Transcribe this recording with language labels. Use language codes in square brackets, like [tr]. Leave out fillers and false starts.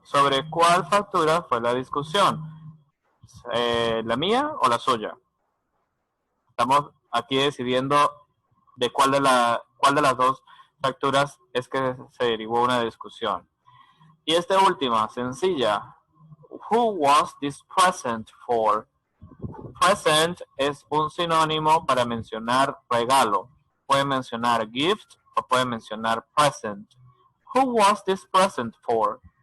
[es] ¿Sobre cuál factura fue la discusión? ¿La mía o la suya? Estamos aquí decidiendo de cuál de las dos facturas es que se derivó una discusión. Y esta última, sencilla. [en] Who was this present for? [es] Present es un sinónimo para mencionar regalo. Pueden mencionar gift o pueden mencionar present. [en] Who was this present for?